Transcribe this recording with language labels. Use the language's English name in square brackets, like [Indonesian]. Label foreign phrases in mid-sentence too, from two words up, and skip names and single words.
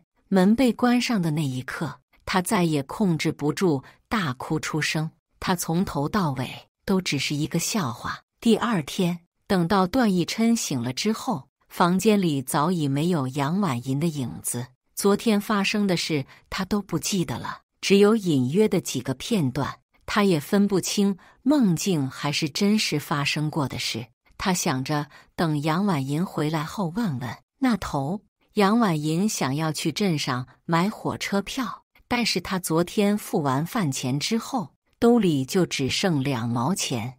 [Chinese] 门被關上的那一刻，他再也控制不住，大哭出聲。他從頭到尾都只是一個笑話。第二天，等到段奕琛醒了之後，房間裡早已沒有楊婉銀的影子。昨天發生的事他都不記得了，只有隱約的幾個片段，他也分不清夢境還是真實發生過的事。他想着等楊婉銀回來後問問那頭。楊婉銀想要去鎮上買火車票，但是他昨天付完飯錢之後，兜裡就只剩2毛錢。